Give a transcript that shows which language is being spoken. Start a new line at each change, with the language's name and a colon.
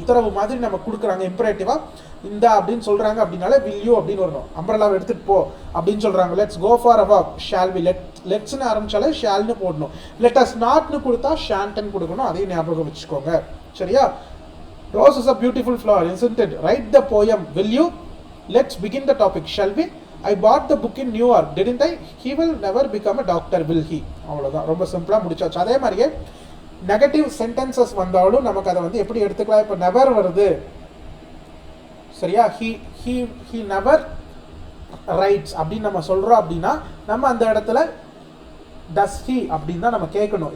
Tamil: உத்தரவு மாதிரி நம்ம கொடுக்குறாங்க இம்பரேட்டிவாக, இந்த அப்படின்னு சொல்கிறாங்க அப்படின்னாலே
English: will you
Tamil: அப்படின்னு வரணும். அம்பரலாவை எடுத்துகிட்டு போ அப்படின்னு சொல்கிறாங்க.
English: Let's go for a walk, shall we.
Tamil: லெட்ஸ்னு ஆரம்பிச்சாலே ஷால்னு போடணும். லெட் அஸ் நாட்னு கொடுத்தா ஷான்ட்னு கொடுக்கணும். அதையும் ஞாபகம் வச்சுக்கோங்க. சரியா?
English: Rose is a beautiful flower, isn't it? Write the poem, will you? Let's begin the topic, shall we? I bought the book in New York, didn't I? He will never become a doctor, will he?
Tamil: அவ்வளோதான், ரொம்ப சிம்பிளாக முடிச்சாச்சு. அதே மாதிரியே negative sentences வந்தாலும் நமக்கு அதை வந்து எப்படி எடுத்துக்கலாம். இப்போ நெவர் வருது, சரியா?
English: he never writes
Tamil: அப்படின்னு நம்ம சொல்கிறோம் அப்படின்னா நம்ம அந்த இடத்துல
English: does he
Tamil: அப்படின்னு தான் நம்ம கேட்கணும்.